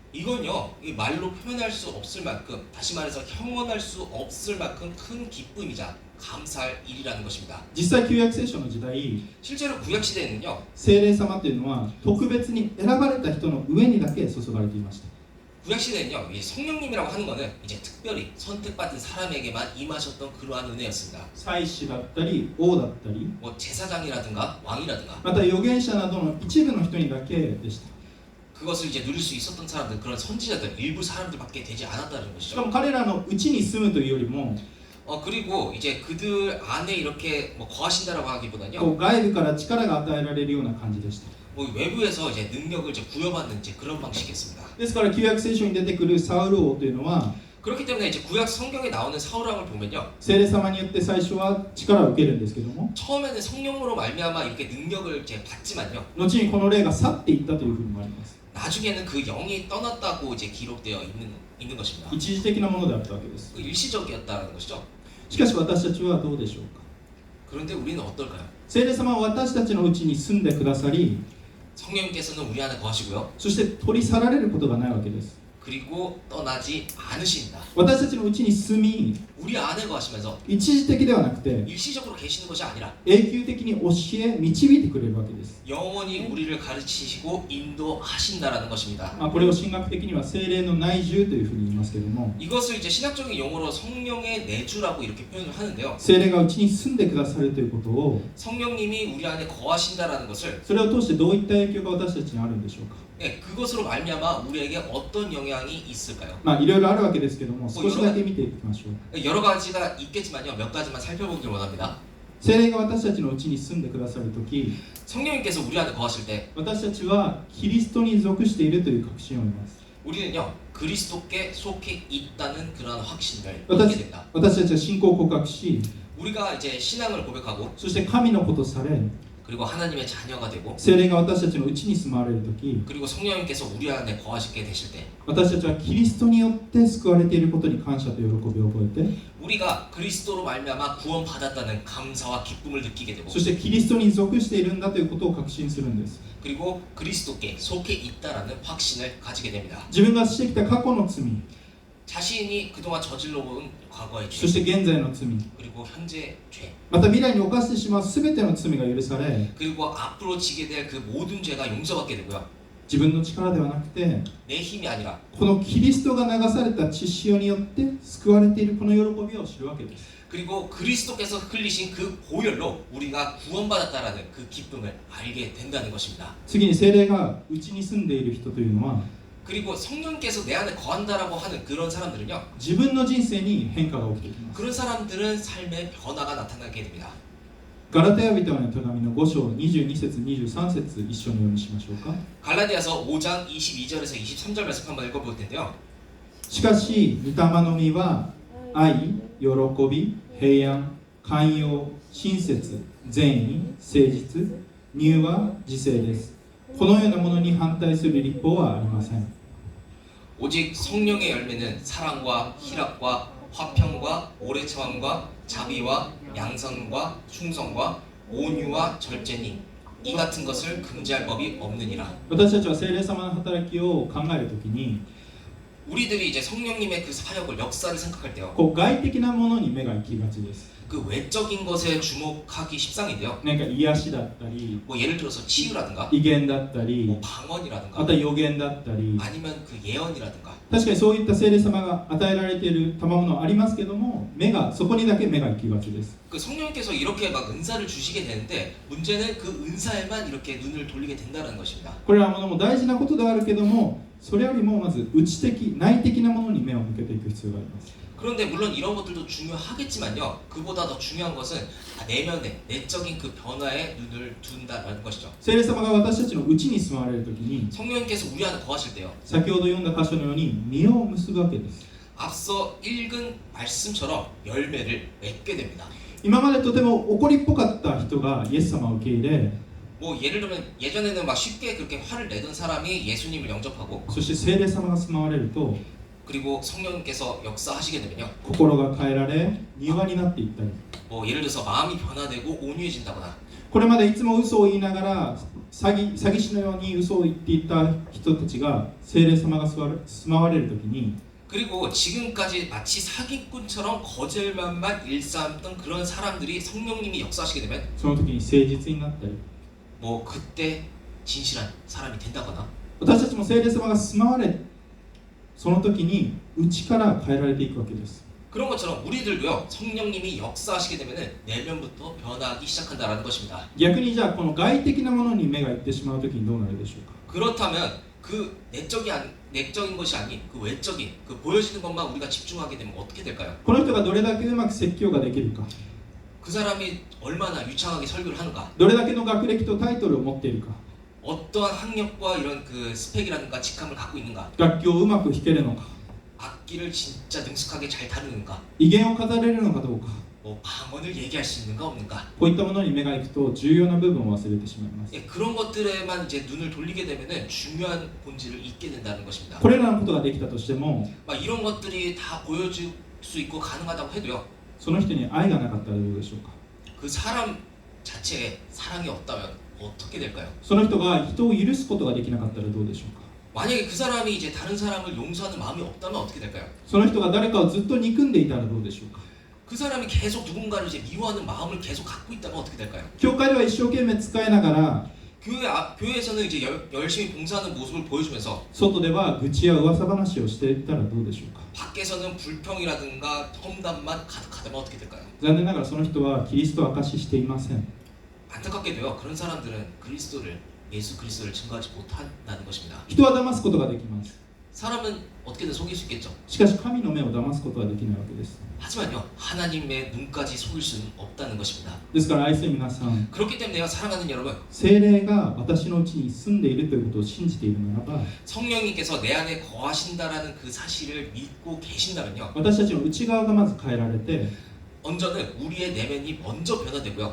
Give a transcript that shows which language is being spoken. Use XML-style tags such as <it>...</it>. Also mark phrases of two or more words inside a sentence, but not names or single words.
<ko>이건요 이 말로 표현할 수 없을 만큼 다시 말해서 형언할 수 없을 만큼 큰 기쁨이자 감사할 일이라는 것입니다.</ko> <ja>実際旧約聖書の時代、</ja> <ko>실제로 구약 시대에는요</ko> <ja>聖霊様というのは特別に選ばれた人の上にだけ注がれていました。</ja> <ko>구약 시대는요 이 성령님이라고 하는 것은 이제 특별히 선택받은 사람에게만 임하셨던 그러한 은혜였습니다.</ko> <ja>祭司だったり王だったり、</ja> <ko>뭐 제사장이라든가 왕이라든가</ko> <ja>また預言者などの一部の人にだけでした。</ja> <ko>그것을 이제 누릴 수 있었던 사람들 그런 선지자들 일부 사람들밖에 되지 않았다는</ko> <ja>しか</ja> <ko>것이죠.</ko> <ja>も彼らのうちに住むというよりも、</ja> <ko>그리고 이제 그들 안에 이렇게 뭐 거하신다라고</ko> <ja>こ</ja> <ko>하기보다는요</ko> <ja>う外部から力が与えられるような感じでした。</ja> <ko>뭐 외부에서 이제 능력을 이제 부여받는 이제 그런 방식이었습니다.</ko> <ja>ですから旧約聖書に出てくるサウル王というのは、</ja> <ko>그렇기 때문에 이제 구약 성경에 나오는 사울왕을 보면요</ko> <ja>聖霊様によって最初は力を受けるんですけども、</ja> <ko>처음에는 성령으로 말미암아 이렇게 능력을 이제 받지만요</ko> <ja>後にこの霊が去っていったというふうにもあります。</ja> <ko>나중에는 그 영이 떠났다고 이제 기록되어 있는 것입니다.</ko> <ja>一時的なものであったわけです。</ja> <ko>그 일시적이었다는 것이죠.</ko> <ja>しかし私たちはどうでしょうか。</ja> <ko>그런데 우리는 어떨까요?</ko> <ja>聖霊様は私たちのうちに住んでくださり、</ja> <ko>성령님께서는 우리 안에 거하시고요</ko> <ja>そして取り去られることがないわけです。</ja> <ko>그리고 떠나지 않으신다.</ko> <ja>私たちのうちに住み、</ja> <ko>우리 안에 거하시면서</ko> <ja>一時的ではなくて</ja> <ko>일시적으로 계시는 것이 아니라</ko> <ja>永久的に教え導いてくれるわけです。</ja> <ko>영원히 우리를 가르치시고 인도하신다라는 것입니다.</ko> <ja>これを神学的には聖霊の内住というふうに言いますけれども、</ja> <ko>이것을 이제 신학적인 용어로 성령의 내주라고 이렇게 표현을 하는데요.</ko> <ja>聖霊がうちに住んでくださるということを、</ja> <ko>성령님이 우리 안에 거하신다라는 것을</ko> <ja>それを通してどういった影響が私たちにあるんでしょうか。</ja> <ko>그것으로 말미암아 우리에게 어떤 영향이 있을까요?</ko> <ja>いろいろあるわけですけども、少しだけ見ていきましょう。</ja> <ko>여러 가지가 있겠지만요. 몇 가지만 살펴보길 원합니다.</ko> <ja>聖霊が私たちのうちに住んでくださるとき、</ja> <ko>성령님께서 우리 안에 거하실 때</ko> <ja>私たちはキリストに属しているという確信を得ます。</ja> <ko>우리는요 그리스도께 속해 있다는 그러한 확신을</ko> <ja>私</ja> <ko>얻게 된다.</ko> <ja>たちは信仰を告白し、</ja> <ko>우리가 이제 신앙을 고백하고</ko> <ja>そして神の子とされ、</ja> <ko>그리고 하나님의 자녀가 되고</ko> <ja>聖霊が私たちのうちに住まわれるとき</ja> <ko>그리고 성령님께서 우리 안에 거하시게 되실 때</ko> <ja>私たちはキリストによって救われていることに感謝と喜びを覚えて</ja> <ko>우리가 그리스도로 말미암아 구원받았다는 감사와 기쁨을 느끼게 되고</ko> <ja>そしてキリストに属しているんだということを確信するんです</ja> <ko>그리고 그리스도께 속해 있다라는 확신을 가지게 됩니다.</ko> <ja>自分がしてきた過去の罪</ja> <ko>자신이 그동안 저질러 온 과거의</ko> <ja>そ</ja> <ko>죄</ko> <ja>して現在の罪</ja> <ko>그리고 현재 죄</ko> <ja>また未来に犯してしまう全ての罪が許され</ja> <ko>그리고 앞으로 지게 될 그 모든 죄가 용서받게 되고요.</ko> <ja>自分の力ではなくて</ja> <ko>내 힘이 아니라</ko> <ja>このキリストが流された血潮によって救われているこの喜びを知るわけです</ja> <ko>그리고 그리스도께서 흘리신 그 보혈로 우리가 구원받았다라는 그 기쁨을 알게 된다는 것입니다.</ko> <ja>次に聖霊がうちに住んでいる人というのは</ja> <ko>그리고 성령께서 내 안에 거한다라고 하는 그런 사람들은요.</ko> <ja>自分の人生に変化が起きてきます</ja> <ko>그런 사람들은 삶의 변화가 나타나게 됩니다.</ko> <ja>ガラテヤ人への手紙の5章22節23節一緒に読みしましょうか</ja> <ko>갈라디아서 5장 22절에서 23절 말씀 한번 읽어볼 텐데요.</ko> <ja>しかし御霊の実は愛、喜び、平安、寛容、親切、善意、誠実、柔和、自制です。このようなものに反対する立法はありません。</ja> <ko>오직 성령의 열매는 사랑과 희락과 화평과 오래 참음과 자비와 양선과 충성과 온유와 절제니 이 같은 것을 금지할 법이 없느니라.</ko> <ja>私たちは聖霊様の働きを考えるときに</ja> <ko>우리들이 이제 성령님의 그 사역을 역사를 생각할 때요.</ko> <ja>こう外的なものに目が行きがちです。</ja> <ko>그 외적인 것에 주목하기 십상인데요.</ko> <ja>なんか癒しだったり、</ja> <ko>뭐 예를 들어서 치유라든가</ko> <ja>威厳だったり、</ja> <ko>뭐</ko> <ja>あ</ja> <ko>방언이라든가</ko> <ja>とは予言だったり、</ja> <ko>아니면 그 예언이라든가</ko> <ja>確かにそういった聖霊様が与えられている賜物はありますけども、目がそこにだけ目が行きがちです。</ja> <ko>그 성령님께서 이렇게 막 은사를 주시게 되는데 문제는 그 은사에만 이렇게 눈을 돌리게 된다는 것입니다.</ko> <ja>これらものも大事なことではあるけども、それよりもまず内的、内的なものに目を向けていく必要があります。</ja> <ko>그런데 물론 이런 것들도 중요하겠지만요. 그보다 더 중요한 것은 내면의 내적인 그 변화에 눈을 둔다는 것이죠.</ko> <ja>聖霊様が私たちの内に住まわれるときに、</ja> <ko>성령님께서 우리 안에 거하실 때요.</ko> <ja>先ほど読んだ箇所のように実を結ぶわけです。</ja> <ko>앞서 읽은 말씀처럼 열매를 맺게 됩니다.</ko> <ja>今までとても怒りっぽかった人がイエス様を受け入れ、</ja> <ko>뭐 예를 들면 예전에는 막 쉽게 그렇게 화를 내던 사람이 예수님을 영접하고</ko> <ja>そして聖霊様が住まわれると</ja> <ko>그리고 성령님께서 역사하시게 되면요.</ko> <ja>心が変えられ柔和になっていったり、</ja> <ko>뭐 예를 들어서 마음이 변화되고 온유해진다거나</ko> <ja>これまでいつも嘘を言いながら詐欺師のように嘘を言っていた人たちが聖霊様が住まわれるときに</ja> <ko>그리고 지금까지 마치 사기꾼처럼 거짓말만 일삼던 그런 사람들이 성령님이 역사하시게 되면</ko> <ja>その時に誠実になったり、</ja> <ko>뭐 그때 진실한 사람이 된다거나</ko> <ja>私たちも聖霊様が住まわれ、その時に内から変えられていくわけです。</ja> <ko>그런 것처럼 우리들도요 성령님이 역사하시게 되면은 내면부터 변화하기 시작한다라는 것입니다.</ko> <ja>逆にじゃあこの外的なものに目がいってしまう時にどうなるでしょうか。</ja> <ko>그렇다면 그 내적인 것이 아닌 그 외적인 그 보여지는 것만 우리가 집중하게 되면 어떻게 될까요?</ko> <ja>この人がどれだけうまく説教ができるか、</ja> <ko>그 사람이 얼마나 유창하게 설교를 하는가?</ko> <ja>どれだけの学歴とタイトルを持っているか、</ja> <ko>어떠한 학력과 이런 그 스펙이라든가 직함을 갖고 있는가?</ko> <ja>楽器をうまく弾けるのか、</ja> <ko>악기를 진짜 능숙하게 잘 다루는가?</ko> <ja>威厳を語れるのかどうか、</ja> <ko>뭐 방언을 얘기할 수 있는가 없는가?</ko> <ja>こういったものに目がいくと重要な部分を忘れてしまいます。</ja> <ko>예, 그런 것들에만 이제 눈을 돌리게 되면은 중요한 본질을 잊게 된다는 것입니다.</ko> <ja>これらのことができたとしても、</ja> <ko>막 이런 것들이 다 보여줄 수 있고 가능하다고 해도요.</ko> <ja>その人に愛がなかったらどうでしょうか。</ja> <ko>그 사람 자체에 사랑이 없다면 어떻게 될까요?</ko> <ja>その人が人を許すことができなかったらどうでしょうか。</ja> <ko>만약에 그 사람이 이제 다른 사람을 용서하는 마음이 없다면 어떻게 될까요?</ko> <ja>その人が誰かをずっと憎んでいたらどうでしょうか。</ja> <ko>그 사람이 계속 누군가를 이제 미워하는 마음을 계속 갖고 있다면 어떻게 될까요?</ko> <ja>教会では一生懸命使いながら、</ja> <ko>교회에서는 이제 열심히 봉사하는 모습을 보여주면서</ko> <ja>外では愚痴や噂話をしていったらどうでしょうか。</ja> <ko>밖에서는 불평이라든가 험담만 가득하다면 어떻게 될까요?</ko> <ja>残念ながらその人はキリストを証ししていません。</ja> <ko>안타깝게도요. 그런 사람들은 예수 그리스도를 증거하지 못한다는 것입니다.</ko> <ja>人は騙すことができます。</ja> <ko>사람은 어떻게든 속일 수 있겠죠.</ko> <ja>しかし神の目を騙すことはできないわけです。</ja> <ko>하지만요. 하나님의 눈까지 속일 수는 없다는 것입니다.</ko> <ja>ですから愛する皆さん、</ja> <ko>그렇기 때문에요. 사랑하는 여러분.</ko> <ja>聖霊が私のうちに住んでいるということを信じているならば、</ja> <ko>성령님께서 내 안에 거하신다라는 그 사실을 믿고 계신다면요.</ko> <ja>私たちの内側がまず変えられて、</ja> <ko>먼저는 우리의 내면이 먼저 변화되고요.</ko>